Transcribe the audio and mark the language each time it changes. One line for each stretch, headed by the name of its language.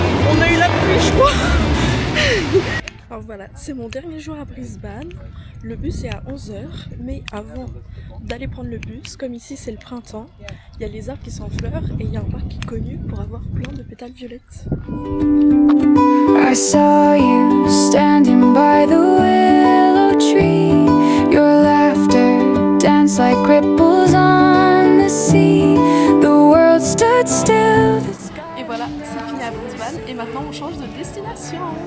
French: on a eu la pluie, je crois. Alors voilà, c'est mon dernier jour à Brisbane. Le bus est à 11h, mais avant d'aller prendre le bus, comme ici c'est le printemps, il y a les arbres qui sont en fleurs et il y a un parc qui est connu pour avoir plein de pétales violettes.
English: I saw you standing by the willow tree. Your laughter danced like ripples on the sea. The world stood still.
French: Et voilà, c'est fini à Brisbane et maintenant on change de destination.